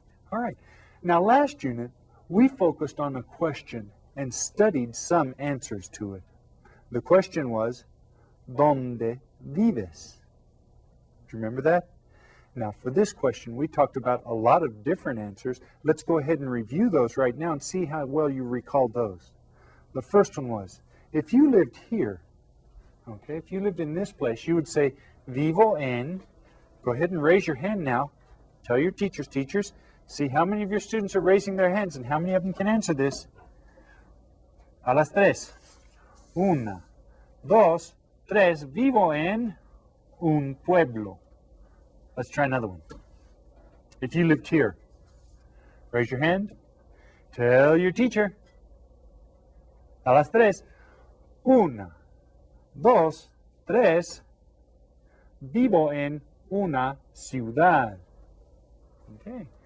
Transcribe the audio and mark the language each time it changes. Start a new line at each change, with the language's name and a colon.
English: All right. Now, last unit, we focused on a question and studied some answers to it. The question was,
Spanish: ¿dónde vives?
English: Do you remember that? Now, for this question, we talked about a lot of different answers. Let's go ahead and review those right now and see how well you recall those. The first one was, if you lived here, okay, if you lived in this place, you would say,
Spanish: vivo en,
English: go ahead and raise your hand now. Tell your teachers, see how many of your students are raising their hands and how many of them can answer this.
Spanish: A las tres. Una, dos, tres, vivo en un pueblo.
English: Let's try another one. If you lived here, raise your hand. Tell your teacher.
Spanish: A las tres. Una, dos, tres. Vivo en una ciudad. Okay.